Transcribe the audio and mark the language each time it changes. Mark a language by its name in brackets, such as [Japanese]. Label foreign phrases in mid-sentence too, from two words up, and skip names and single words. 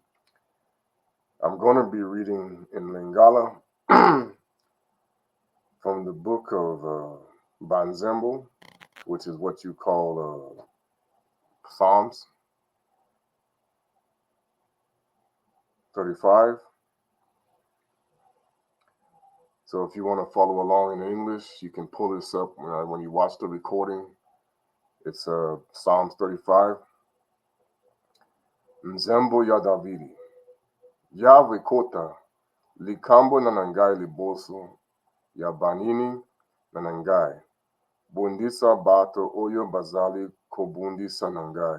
[English] I'm going to be reading in Lingala from the book of Banzembo, which is what you call Psalms 35. So if you want to follow along in English, you can pull this up when you watch the recording. It's Psalms 35. [Lingala] Nzembo ya Davidi. Yahweh kota, likambo na nangai liboso, ya banini na nangai. Bundisa bato oyo bazali kobundisa nangai.